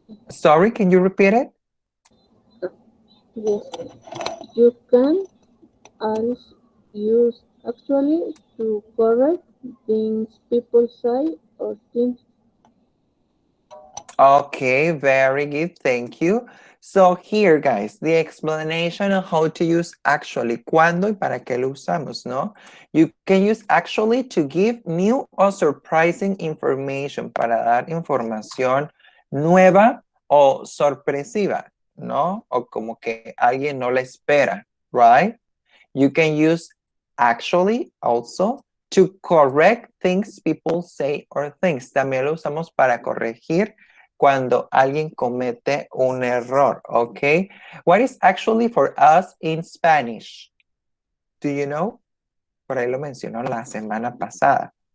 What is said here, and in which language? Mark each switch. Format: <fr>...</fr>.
<en>Sorry, can you repeat it? Yes, you can also use actually to correct things people say or think. Okay, very good. Thank you. So here, guys, the explanation of how to use actually,</en> <es>cuándo y para qué lo usamos,</es> <en>¿no? You can use actually to give new or surprising information,</en> <es>para dar información nueva o sorpresiva,</es> <en>¿no?</en> <es>O como que alguien no la espera, right?</es> <en>You can use actually also to correct things people say or things.</en> <es>También lo usamos para corregir cuando alguien comete un error, ¿ok?</es> <en>What is actually for us in Spanish? Do you know?</en> <es>Por ahí lo mencionó la semana pasada.</es>